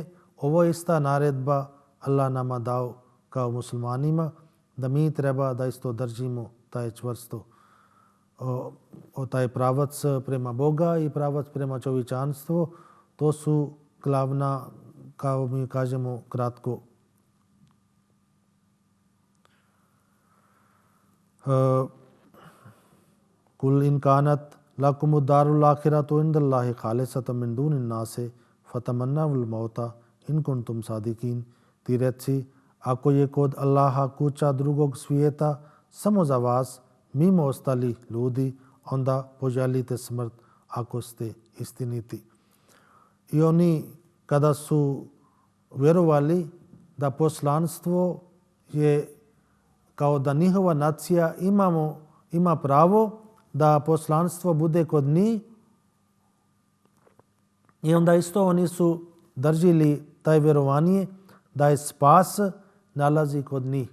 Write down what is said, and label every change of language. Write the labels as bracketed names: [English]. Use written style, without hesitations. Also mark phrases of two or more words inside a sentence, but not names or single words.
[Bosnian] Ovo je ista naredba Allah nama dao kao muslimanima, da mi treba da isto držimo taj čvrsto taj pravac prema Boga i pravac prema čovječanstvu. To su glavna, kao mi kažemo kratko, [Arabic] قل إن كانت لكم الدار الآخرة عند الله خالصة من دون الناس فتمنوا الموت إن كنتم صادقين. [Bosnian] Ti reci, ako je kod Allaha kuća drugog svijeta samo za vas, mimo ostalih ljudi, onda poželite smrt ako ste istiniti. I oni kada su vjerovali da poslanstvo je kao da njihova nacija ima pravo da poslanstvo bude kod njih, i onda isto oni su držili taj vjerovanje da je spas nalazi kod njih.